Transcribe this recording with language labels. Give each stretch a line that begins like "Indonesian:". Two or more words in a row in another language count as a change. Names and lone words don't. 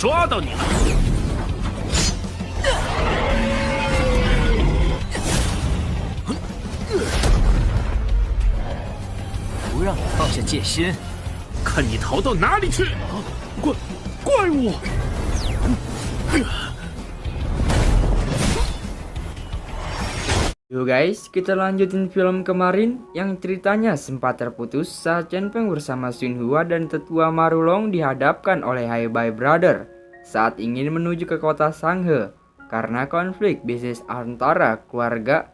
Chinese: 到你了。不让你放下戒心，看你逃到哪里去！怪物！
Indonesian: Yo guys, kita lanjutin film kemarin yang ceritanya sempat terputus saat Chen Feng bersama Xun Hua dan tetua Marulong dihadapkan oleh Hai Bai Brother saat ingin menuju ke kota Sanghe karena konflik bisnis antara keluarga.